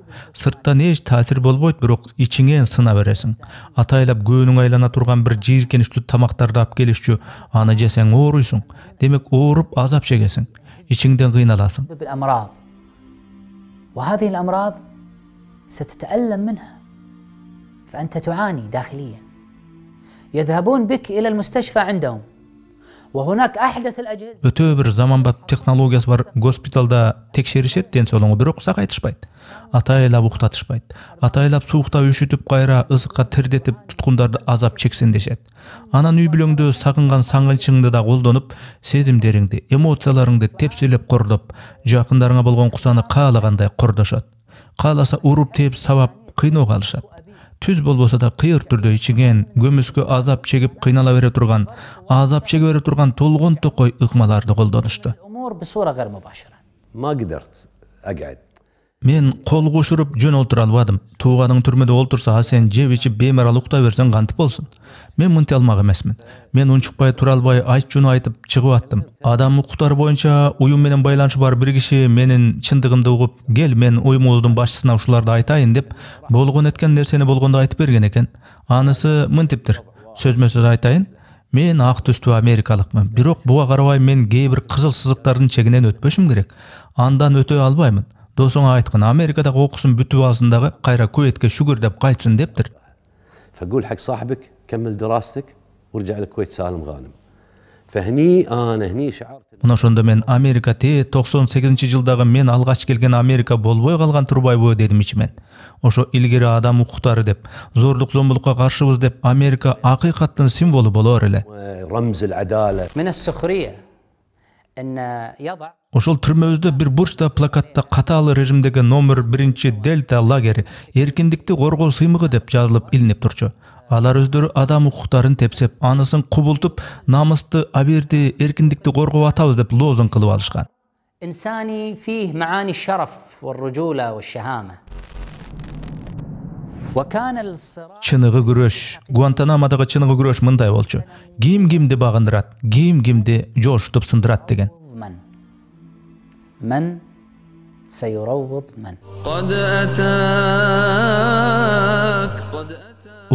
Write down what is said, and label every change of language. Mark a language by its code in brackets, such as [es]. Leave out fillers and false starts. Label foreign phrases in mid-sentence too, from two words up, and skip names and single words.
[ky] Сырттан эч таасир болбойт, бирок ичиңен сына бересиң. Атайлап көөнүң айлана турган бир жийиркеничтүү тамактарды алып келишчү, аны жесең ооруйсуң. Демек ооруп азап чегесиң. Ичиңден кыйналасың. [ar] بالأمراض. وهذه الأمراض ستتألم منها. فأنت تعاني داخليا. يذهبون بك إلى المستشفى عندهم وهناك أحدث الأجهزة. [ky] Өтө бир заманбап технологиясы бар госпиталда текшеришет денсаулыгыңы, бирок сакайтышпайт. Атайлап уктатышпайт. Атайлап суукта үшүтүп кайра ызыкка тердетип туткундарды азап чексин дешет. Анан үй бүлөңдө сагынган сагынчыңды да колдонуп, сезимдериңди, эмоцияларыңды тепселеп кордоп, жакындарыңа болгон кусаны каалагандай кордошот. Кааласа уруп теп сабап кыйноого алышат. Түз болбосо да кыйыр түрдө ичиңен көмүскө азап чегип кыйнала бере турган, азап чеге бере турган толгон токой ыкмаларды колдонушту. [ar] الأمور بصورة غير مباشرة. ما قدرت أقعد. [ky] Мен кол кушуруп жөн олтура албадым. Тууганың түрмөдө олтурса, а сен жеп ичип беймарал уктай берсең кантип болсун? Мен мынтип алмак эмесмин. Мен унчукпай тура албай айт-жуну айтып чыгып аттым. Адам укуктары боюнча уюм менен байланышы бар бир киши менин чындыгымды угуп, "Кел, мен уюмубуздун башчысына ушуларды айтайын" деп, болгон эткен нерсени болгондо айтып берген экен. Анысы мынтиптир. Сөзмө-сөз айтайын, мен ак түстүү америкалыкмын. Бирок буга карабай мен кээ бир кызыл сызыктардын чегинен өтпөшүм керек. Андан өтө албаймын. Досуңа айткан, Америкадагы окусун бүтүп алсын дагы, кайра Куветке шүгүр деп кайтсын дептир. [ar] فقول حق صاحبك كمل دراستك وارجع للكويت سالم غانم. فهني أنا هني شعرت. [ky] Мына ошондо мен Америка 98-жылдагы мен алгач келген Америка болбой калган турбайбы дедим ичимен. Ошо илгери адам укуктары деп, зордук зомбулукка каршыбыз деп Америка акыйкаттын символу болор эле. [ar] رمز العدالة. من السخرية أن يضع. [ky] Ошол түрмөбүздө бир бурчта плакатта катаалы режимдеги номер 1 Дельта лагери эркиндикти коргоо сыймыгы деп жазылып илинип турчу. Алар өздөрү адам укуктарын тепсеп, анысын кубултуп, намысты, аберди, эркиндикти коргоп атабыз деп лозунг кылып алышкан. [ar] إنساني فيه معاني الشرف والرجولة والشهامة. وكان الصراع. [ky] Чыныгы күрөш, Гуантанамодагы чыныгы күрөш мындай болчу. Ким кимди багындырат, ким кимди жошутуп сындырат деген. [ar] من سيروض من. قد أتاك قد أتاك